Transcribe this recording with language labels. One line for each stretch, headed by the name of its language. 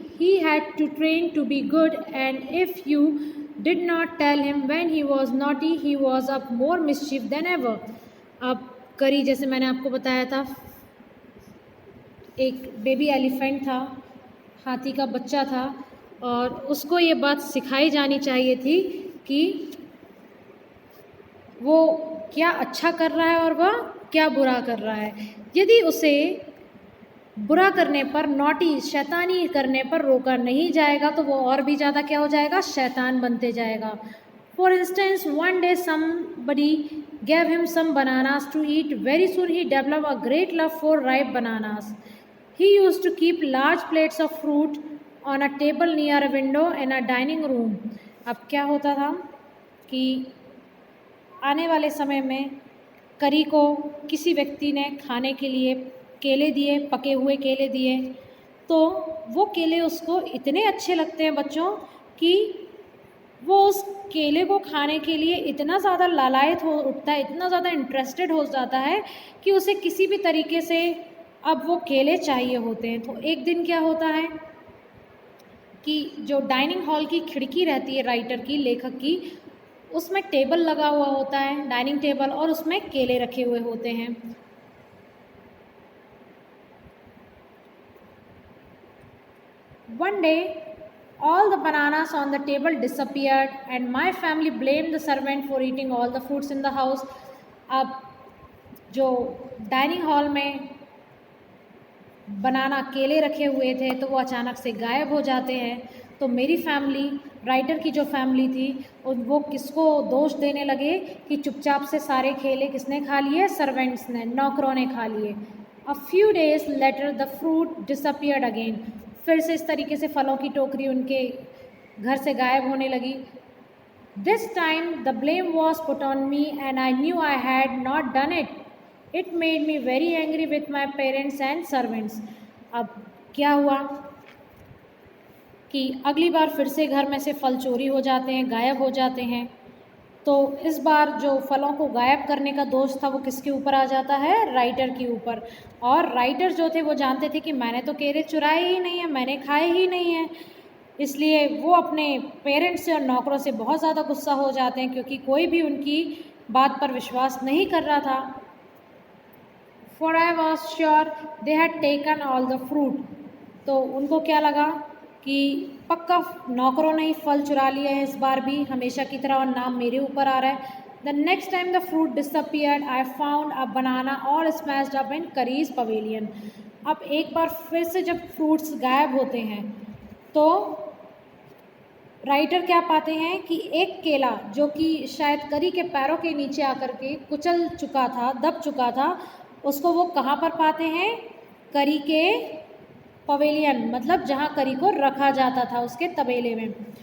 English: He had to train to be good, and if you did not tell him when he was naughty, he was up more mischief than ever.
Hindi: अब करी जैसे मैंने आपको बताया था, एक baby elephant था, हाथी का बच्चा था, और उसको ये बात सिखाई जानी चाहिए थी कि वो क्या अच्छा कर रहा है और वह क्या बुरा कर रहा है. यदि उसे बुरा करने पर, नॉटी शैतानी करने पर रोका नहीं जाएगा तो वो और भी ज़्यादा क्या हो जाएगा, शैतान बनते जाएगा.
English: For instance, one day somebody gave him some bananas to eat. Very soon he developed a great love for ripe bananas. He used to keep large plates of fruit on a table near a window in a dining room.
Hindi: अब क्या होता था कि आने वाले समय में करी को किसी व्यक्ति ने खाने के लिए केले दिए, पके हुए केले दिए, तो वो केले उसको इतने अच्छे लगते हैं बच्चों कि वो उस केले को खाने के लिए इतना ज़्यादा लालायित हो उठता है, इतना ज़्यादा इंटरेस्टेड हो जाता है कि उसे किसी भी तरीके से अब वो केले चाहिए होते हैं. तो एक दिन क्या होता है कि जो डाइनिंग हॉल की खिड़की रहती है राइटर की, लेखक की, उसमें टेबल लगा हुआ होता है, डाइनिंग टेबल, और उसमें केले रखे हुए होते हैं.
English: One day, all the bananas on the table disappeared, and my family blamed the servant for eating all the fruits in the house.
Hindi: अब जो डाइनिंग हॉल में बनाना केले रखे हुए थे तो वो अचानक से गायब हो जाते हैं. तो मेरी फैमिली, राइटर की जो फैमिली थी, वो किसको दोष देने लगे कि चुपचाप से सारे केले किसने खा लिए, सर्वेंट्स ने, नौकरों ने खा लिए.
English: A few days later the fruit disappeared again.
Hindi: फिर से इस तरीके से फलों की टोकरी उनके घर से गायब होने लगी.
English: This time the blame was put on me and I knew I had not done it. It made me very angry with my parents and servants.
Hindi: अब क्या हुआ कि अगली बार फिर से घर में से फल चोरी हो जाते हैं, गायब हो जाते हैं. तो इस बार जो फलों को गायब करने का दोष था वो किसके ऊपर आ जाता है, राइटर के ऊपर. और राइटर जो थे वो जानते थे कि मैंने तो केले चुराए ही नहीं है, मैंने खाए ही नहीं है. इसलिए वो अपने पेरेंट्स से और नौकरों से बहुत ज़्यादा गुस्सा हो जाते हैं क्योंकि कोई भी उनकी बात पर विश्वास नहीं कर रहा था.
English: For I was sure they had taken all the fruit.
Hindi: तो उनको क्या लगा कि पक्का नौकरों ने ही फल चुरा लिए हैं इस बार भी, हमेशा की तरह, और नाम मेरे ऊपर आ रहा है.
English: The next time the fruit disappeared, I found a banana all smashed up in Curry's pavilion.
Hindi: अब एक बार फिर से जब फ्रूट्स गायब होते हैं तो राइटर क्या पाते हैं कि एक केला जो कि शायद करी के पैरों के नीचे आकर के कुचल चुका था, दब चुका था, उसको वो कहाँ पर पाते हैं, करी के पवेलियन, मतलब जहाँ करी को रखा जाता था, उसके तबेले में.